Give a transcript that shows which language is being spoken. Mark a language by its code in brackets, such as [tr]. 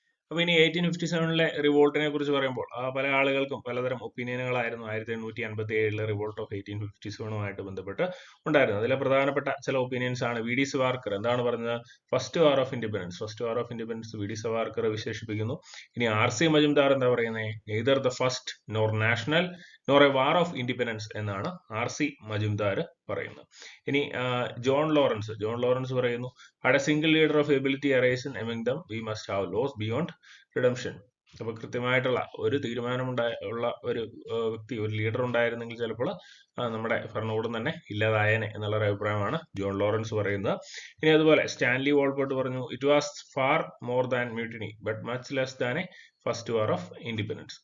[ml] അപ്പൊ ഇനി 1857 റിവോൾട്ടിനെ കുറിച്ച് പറയുമ്പോൾ പല ആളുകൾക്കും പലതരം ഒപ്പീനിയനുകളായിരുന്നു 1857 റിവോൾട്ട് ഓഫ് 1857 ബന്ധപ്പെട്ട് ഉണ്ടായിരുന്നത്. അതിലെ പ്രധാനപ്പെട്ട ചില ഒപ്പീനിയൻസ് ആണ് വി ഡി സവാർക്കർ എന്താണ് പറഞ്ഞത്? First war of independence V D Savarkar വിശേഷിപ്പിക്കുന്നു. ഇനി ആർ സി മജുംദാർ എന്താ പറയുന്നത്? [en] neither the first nor national nor a war of independence [ml] എന്നാണ് ആർ സി മജുംദാർ പറയുന്നത്. ഇനി ജോൺ ലോറൻസ് പറയുന്നു, [en] had a single leader of ability arisen among them, we must have laws beyond redemption. [ml] അപ്പൊ കൃത്യമായിട്ടുള്ള ഒരു തീരുമാനമുള്ള ഒരു വ്യക്തി, ഒരു ലീഡർ ഉണ്ടായിരുന്നെങ്കിൽ ചിലപ്പോൾ നമ്മുടെ ഭരണകൂടം തന്നെ ഇല്ലാതായേനെ എന്നുള്ളൊരു അഭിപ്രായമാണ് ജോൺ ലോറൻസ് പറയുന്നത്. ഇനി അതുപോലെ സ്റ്റാൻലി വോൾപോർട്ട് പറഞ്ഞു, [en] It was far more than mutiny but much less than a first war of independence.